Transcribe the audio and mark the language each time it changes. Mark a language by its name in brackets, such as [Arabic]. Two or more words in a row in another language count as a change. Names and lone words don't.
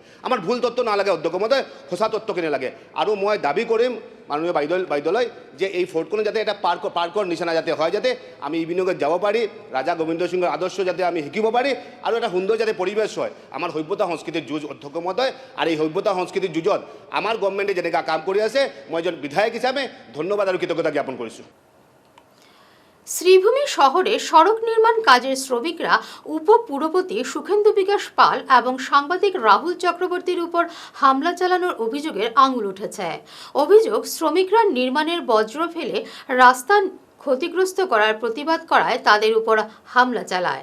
[Assamese] আমাৰ ভুল তথ্য নালাগে অধ্যক্ষ মহোদয়, সঁচা তথ্যখিনি লাগে। আৰু মই দাবী কৰিম মাননীয় বাইদেউলৈ যে এই ফোর্টখন যাতে এটা পাৰ্কৰ নিচিনা যাতে হয়, যাতে আমি ইভিনিঙত যাব পাৰি, ৰাজা গোবিন্দ সিংহৰ আদৰ্শ যাতে আমি শিকিব পাৰি, আৰু এটা সুন্দৰ যাতে পৰিৱেশ হয়। আমাৰ সভ্যতা সংস্কৃতিৰ যুঁজ অধ্যক্ষ মহোদয়, আৰু এই সভ্যতা সংস্কৃতিৰ যুঁজত আমাৰ গভৰ্ণমেণ্টে যেনেকুৱা কাম কৰি আছে, মই এজন বিধায়ক হিচাপে ধন্যবাদ আৰু কৃতজ্ঞতা জ্ঞাপন কৰিছোঁ। [Bangla] শ্রীভূমি শহরে সড়ক নির্মাণ কাজের শ্রমিকরা উপপুরপতি সুখেন্দু বিকাশ পাল এবং সাংবাদিক রাহুল চক্রবর্তীর উপর হামলা চালানোর অভিযোগের আঙুল উঠেছে। অভিযোগ, শ্রমিকরা নির্মাণের বজ্র ফেলে রাস্তা ক্ষতিগ্রস্ত করার প্রতিবাদ করায় তাদের উপর হামলা চালায়।